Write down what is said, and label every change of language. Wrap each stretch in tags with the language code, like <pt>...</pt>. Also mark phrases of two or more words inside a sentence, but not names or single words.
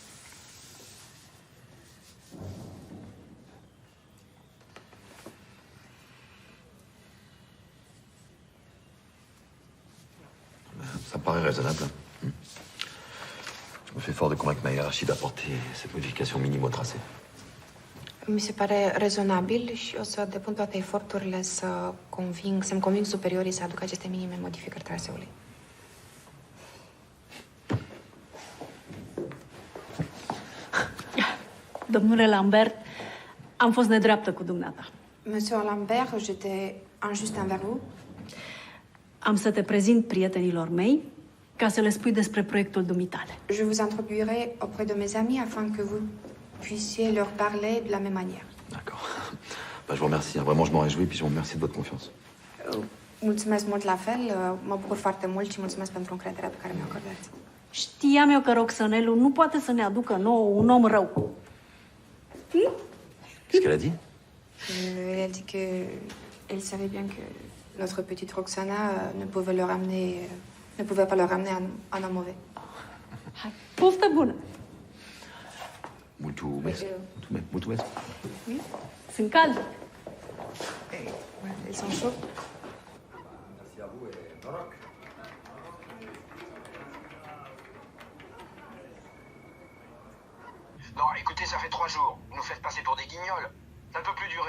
<fr>Ça me paraît raisonnable. Je me fais fort de convaincre ma hiérarchie d'apporter cette modification minime au tracé.</fr> <ro>Mi se pare rezonabil și o să depun toate eforturile să-mi conving superiorii să aducă aceste minime modificări traseului. Domnule Lambert, am fost nedreaptă cu dumneata.</ro> <fr>Monsieur Lambert, j'étais injuste envers vous.</fr> <ro>Am să te prezint prietenilor mei ca să le spui despre proiectul dumitale.</ro> <fr>Je vous introduirai auprès de mes amis afin que vous puissiez leur parler de la même manière. D'accord. Bah, je vous remercie. Vraiment, je m'en réjouis, puis je vous remercie de votre confiance.</fr> <ro>Mulțumesc mult la fel, mă bucur foarte mult și mulțumesc pentru încrederea pe care mi-o acordați. Știam eu că Roxanelu nu poate să ne aducă nouă un om rău.</ro> <fr>Qu'est-ce qu'elle a dit? Elle a dit que elle savait bien que notre petite Roxana ne pouvait pas leur ramener un homme mauvais.</fr> <ro>Hai, poftă bună! Mulțumesc. Mulțumesc. Oui? Sunt calde.</ro> <fr>Elles sont chaudes. Merci à vous et noroc. Non, écoutez, ça fait 3 jours. Vous nous faites passer pour des guignols. Ça ne peut plus durer.</fr>